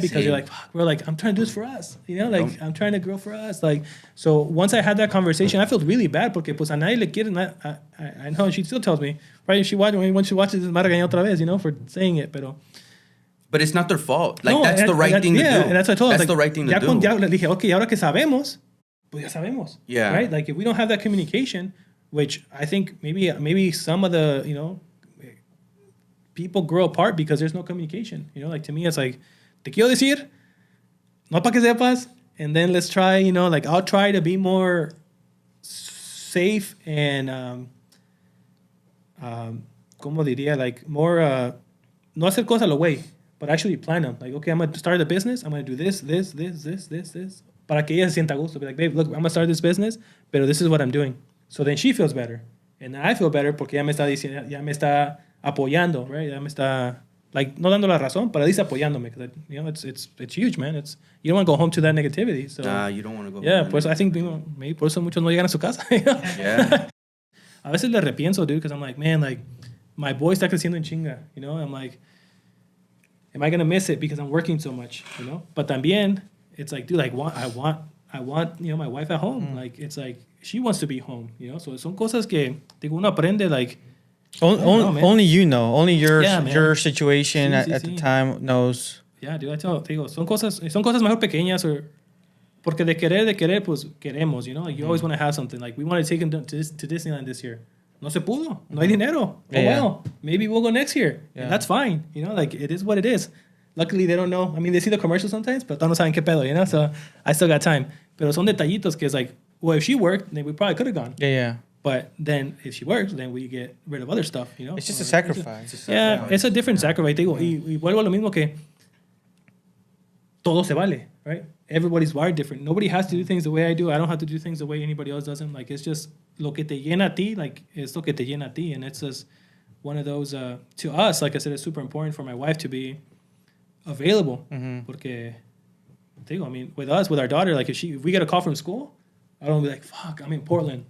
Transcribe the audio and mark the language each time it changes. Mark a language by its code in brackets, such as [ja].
[en] Because you're like, fuck, we're like, I'm trying to do this for us, you know, like, I'm trying to grow for us. Like, so once I had that conversation, I felt really bad [es] porque pues a nadie le quiere, [en] I know, she still tells me, right? When she watches this, [es] me regaña otra vez, [en] you know, for saying it, pero. But it's not their fault. Like, that's the right thing to do. And that's what I told her. That's the right thing to do. [es] Ya le dije, okay, ahora que sabemos, pues ya sabemos. [en] Yeah. Right? Like, if we don't have that communication, which I think maybe some of the, you know, people grow apart because there's no communication. You know, like to me, it's like, [es] te quiero decir, no pa que sepas, [en] and then let's try, you know, like I'll try to be more safe and, [es] como diría, [en] like more, [es] no hacer cosas lo way, [en] but actually plan them. Like, okay, I'm going to start a business. I'm going to do this. [es] Para que ella se sienta a gusto. [en] Be like, babe, look, I'm going to start this business, pero this is what I'm doing. So then she feels better. And I feel better [es] porque ya me está diciendo, ya me está apoyando, right? Ya me está, like, no dando la razón, pero dice apoyándome. [en] You know, it's huge, man. You don't want to go home to that negativity. So, Nah, you don't want to go yeah, home. [es] pues [en] I think, you know, maybe [es] por eso muchos no llegan a su casa. [en] You know? Yeah. [es] A veces le repienso, [en] dude, because I'm like, man, like, my boy [es] está creciendo en chinga, [en] you know? I'm like, am I going to miss it because I'm working so much, you know? But también, it's like, dude, like, I want, you know, my wife at home. Like, it's like, she wants to be home, you know? [es] So son cosas que, digo, uno aprende, [en] like, Only you know. Only your situation [es] Sí, [en] at the time knows. Yeah, dude, I tell, [es] digo, son cosas mejor pequeñas, or, porque de querer, pues, queremos, [en] you know? Like, you always want to have something. Like, we want to take him to Disneyland this year. [es] No se pudo. No hay dinero. [en] Oh, well. Maybe we'll go next year. Yeah. And that's fine. You know, like, it is what it is. Luckily, they don't know. I mean, they see the commercials sometimes, but [es] no saben qué pedo, [en] you know? So, I still got time. [es] Pero son detallitos que [en] it's like, well, if she worked, then we probably could have gone. Yeah. But then, if she works, then we get rid of other stuff, you know? It's just a sacrifice. It's a different sacrifice. [es] Digo, y vuelvo a lo mismo que todo se vale, right? [en] Everybody's wired different. Nobody has to do things the way I do. I don't have to do things the way anybody else does them. Like, it's just [es] lo que te llena a ti, like, es lo que te llena a ti. [en] And it's just one of those, to us, like I said, it's super important for my wife to be available. [es] Porque, digo, [en] I mean, with us, with our daughter, like, if we get a call from school, I don't be like, fuck, I'm in Portland.